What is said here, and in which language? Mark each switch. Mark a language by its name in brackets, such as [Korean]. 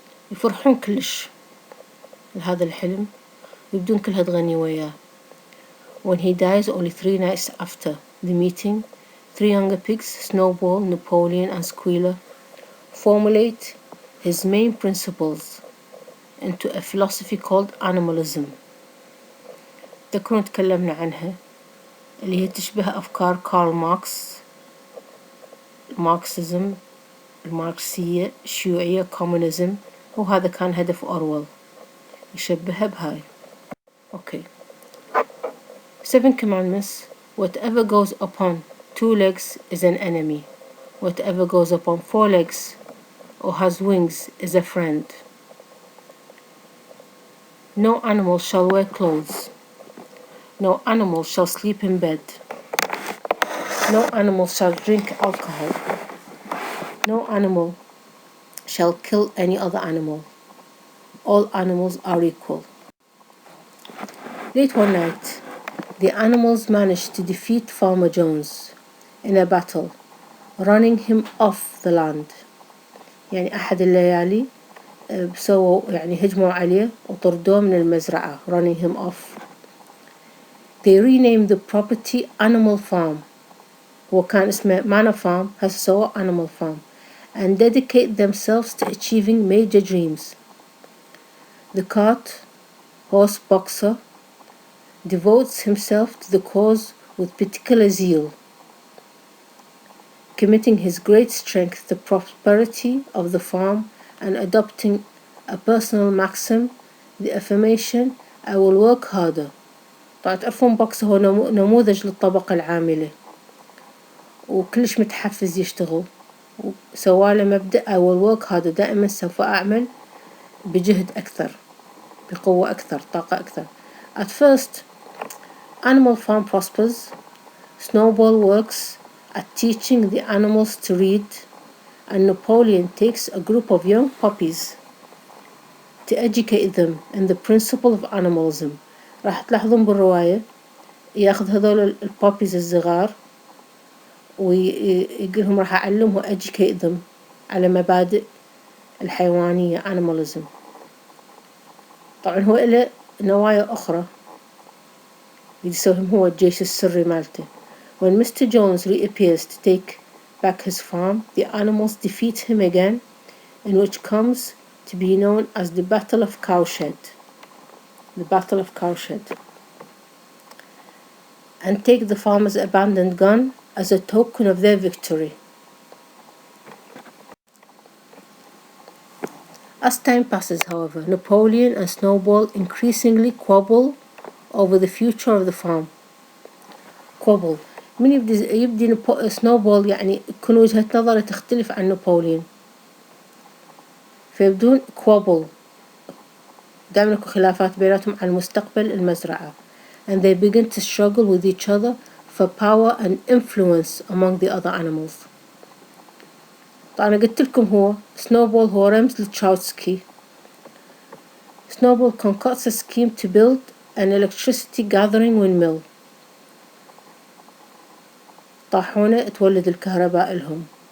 [Arabic] يفرحون كلش لهذا الحلم ويبدون كلها تغني وياه. [English] When he dies only 3 nights after the meeting, 3 younger pigs, Snowball, Napoleon and Squealer, formulate his main principles into a philosophy called animalism. [Arabic] تذكرون تكلمنا عنها اللي هي تشبه أفكار كارل ماركس, Marxism, الماركسية, الشيوعية, communism, وهذا كان هدف أورويل يشبهها بهاي. [English] Okay. 7 commandments. Whatever goes upon 2 legs is an enemy. Whatever goes upon 4 legs or has wings is a friend. No animal shall wear clothes. No animal shall sleep in bed. No animal shall drink alcohol. No animal shall kill any other animal. All animals are equal. Late one night, the animals managed to defeat Farmer Jones in a battle, running him off the land. [Arabic] يعني أحد الليالي بسووا يعني هجموا عليه وطردوه من المزرعة, [English] running him off. They renamed the property Animal Farm. [Arabic] وكان اسمه [English] Manor Farm, [Arabic] هسه سووا [English] Animal Farm, and dedicate themselves to achieving major dreams. The cart horse boxer devotes himself to the cause with particular zeal, committing his great strength to the prosperity of the farm and adopting a personal maxim, the affirmation, I will work harder. [Arabic] طبعا تعرفون بوكس هو نموذج للطبقة العاملة وكلش متحفز يشتغل, وسواله مبدأ [English] I will work harder, [Arabic] دائما سوف أعمل بجهد أكثر, بقوة أكثر, طاقة أكثر. [English] At first, Animal Farm prospers. Snowball works at teaching the animals to read, and Napoleon takes a group of young puppies to educate them in the principle of animalism. [Arabic] راح تلاحظون بالرواية ياخذ هذول البابيز الصغار ويقولهم راح أعلمهم [English] educate them [Arabic] على مبادئ الحيوانية animalism. طبعا هو إله نوايا أخرى يسويهم هو الجيش السري مالته. [English] When Mr. Jones reappears to take back his farm, the animals defeat him again, in which comes to be known as the Battle of Cowshed. The Battle of Cowshed. And take the farmer's abandoned gun as a token of their victory. As time passes, however, Napoleon and Snowball increasingly quabble over the future of the farm. [Arabic] quabble من يبدي سنوبول يعني يكون وجهة نظره تختلف عن نابليون، فيبدون quabble دائما يكون خلافات بيناتهم عن مستقبل المزرعة. [English] And they begin to struggle with each other for power and influence among the other animals. [Arabic] طبعا أنا قلت لكم هو سنوبول هو رمز لتشاوسكي. [English] Snowball concocts a scheme to build an electricity gathering windmill. [Arabic] طاحونة تولد الكهرباء لهم.